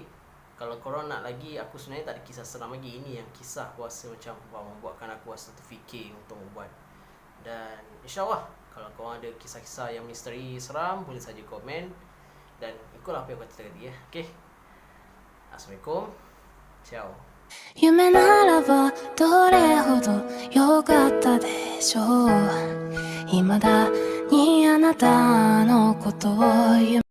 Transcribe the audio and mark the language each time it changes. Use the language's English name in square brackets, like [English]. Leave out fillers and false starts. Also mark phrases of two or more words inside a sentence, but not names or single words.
[Malay] Kalau korang nak lagi, aku sebenarnya tak ada kisah seram lagi. Ini yang kisah aku rasa macam membuatkan aku rasa terfikir untuk membuat. Dan insyaAllah, kalau korang ada kisah-kisah yang misteri seram, boleh saja komen. Dan ikutlah apa yang aku kata tadi ya. Okay. Assalamualaikum. Ciao. [Japanese] 夢ならばどれほど良かったでしょう。未だにあなたのことを